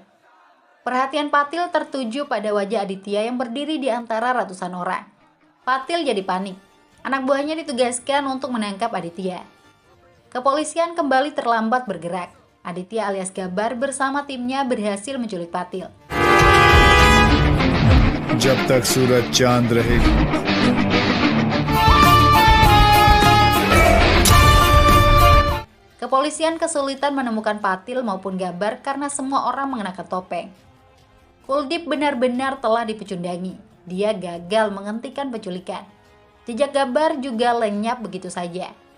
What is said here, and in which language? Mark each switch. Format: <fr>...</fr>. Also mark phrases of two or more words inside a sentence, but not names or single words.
<id>Perhatian Patil tertuju pada wajah Aditya yang berdiri di antara ratusan orang. Patil jadi panik. Anak buahnya ditugaskan untuk menangkap Aditya. Kepolisian kembali terlambat bergerak. Aditya alias Gabbar bersama timnya berhasil menculik Patil.</id> <hi>जब तक सूरज चांद रहेगी</hi> <id>Kepolisian kesulitan menemukan Patil maupun Gabbar karena semua orang mengenakan topeng. Kuldip benar-benar telah dipecundangi. Dia gagal menghentikan penculikan. Jejak Gabbar juga lenyap begitu saja.</id>